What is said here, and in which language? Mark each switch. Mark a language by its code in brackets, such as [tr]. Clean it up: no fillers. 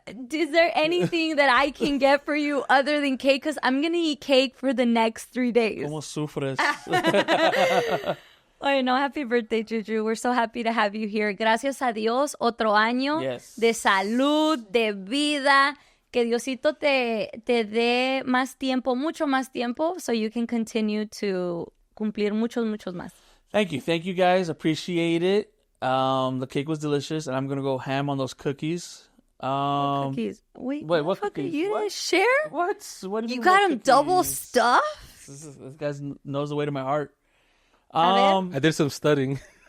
[en] Is there anything that I can get for you other than cake? Because I'm gonna eat cake for the next 3 days. [es] Como sufres? [en] Ay, no, happy birthday, JuJu. We're so happy to have you here. [es] Gracias a Dios, otro año de salud, de vida. Que Diosito te dé más tiempo, mucho más tiempo, [en] so you can continue to [es] cumplir muchos más. [en] Thank you guys. Appreciate it. The cake was delicious, and I'm gonna go ham on those cookies. Cookies? Wait, what cookies? You didn't share? What do you mean, got what them double cookies? stuffed? This guy knows the way to my heart. I did some studying.